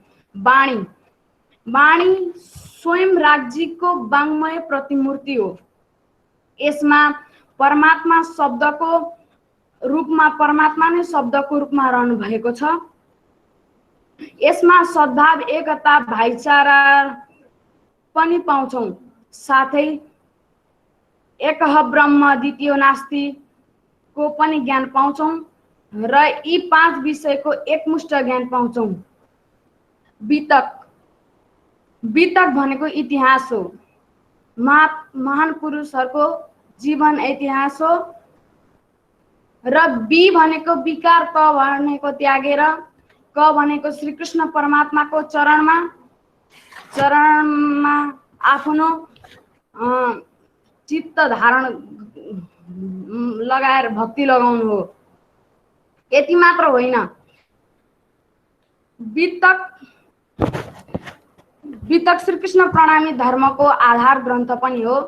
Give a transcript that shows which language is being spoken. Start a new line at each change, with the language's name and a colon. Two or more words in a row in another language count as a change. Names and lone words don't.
Nepali: वाणी स्वयं राज्यको वाङ्मय प्रतिमूर्ति हो। यसमा परमात्मा नै शब्दको रूपमा रहनु भएको छ। यसमा सद्भाव, एकता, भाइचारा पनि पाउँछौं। साथै
Sanskrit: एकह ब्रह्म द्वितीय नास्ति
Nepali: को पनि ज्ञान पाउँछौं र यी 5 विषयको एकमुष्ट ज्ञान पाउँछौं। वितक भनेको इतिहास हो। महान पुरुषहरूको जीवन इतिहास हो। र बी भनेको विकार, क भनेको त्यागेर, क भनेको श्री कृष्ण परमात्माको चरणमा आफ्नो चित्त धारण लगाएर भक्ति लगाउनु हो। यति मात्र होइन, वितक श्री कृष्ण प्रणामी धर्मको आधार ग्रन्थ पनि हो।